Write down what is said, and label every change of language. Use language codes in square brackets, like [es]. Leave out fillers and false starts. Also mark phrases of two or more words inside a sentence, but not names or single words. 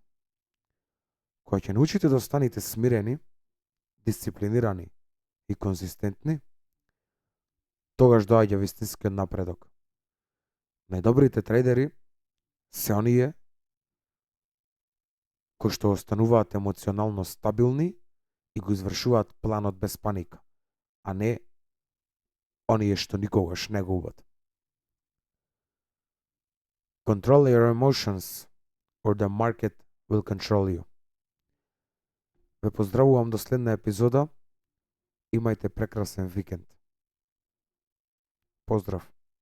[mk] Кога ќе научите да останете смирени, дисциплинирани и конзистентни, тогаш доаѓа вистинскиот напредок. Најдобрите трейдери се оние кои што остануваат емоционално стабилни и го извршуваат планот без паника, а не оние што никогаш не го губат. [en] Control your emotions or the market will control you. [mk] Ве поздравувам до следна епизода. Имајте прекрасен викенд. Поздрав!